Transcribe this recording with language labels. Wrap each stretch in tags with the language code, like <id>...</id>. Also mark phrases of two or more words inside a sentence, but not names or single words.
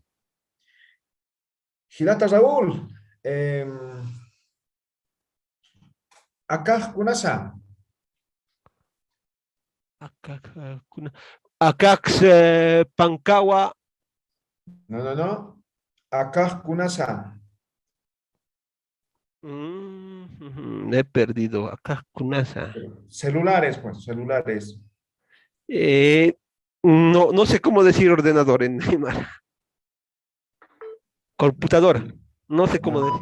<ay>Gilata Raúl. Acá Kunasa. Acax Pancawa. No. Acá Kunasa.</ay> <es>He perdido.</es> <ay>Acá Kunasa.</ay> <es>Celulares, pues, celulares. No sé cómo decir ordenador en Aymara. Computadora. No sé cómo decir.</es>